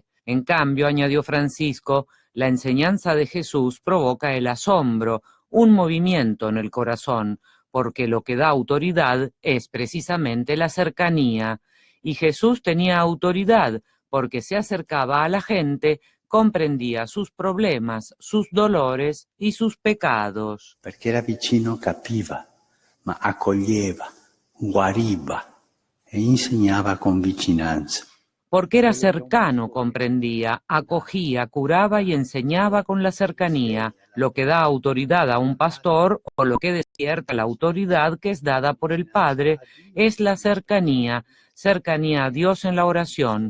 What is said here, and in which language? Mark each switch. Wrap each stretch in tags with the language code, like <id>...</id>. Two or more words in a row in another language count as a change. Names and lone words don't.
<es>En cambio, añadió Francisco, la enseñanza de Jesús provoca el asombro, un movimiento en el corazón, porque lo que da autoridad es precisamente la cercanía. Y Jesús tenía autoridad porque se acercaba a la gente, comprendía sus problemas, sus dolores y sus pecados.</es> <it>Perché era vicino, capiva, ma accoglieva, guariva e insegnava con vicinanza.</it> <es>Porque era cercano, comprendía, acogía, curaba y enseñaba con la cercanía, lo que da autoridad a un pastor o lo que despierta la autoridad que es dada por el Padre es la cercanía, cercanía a Dios en la oración.</es>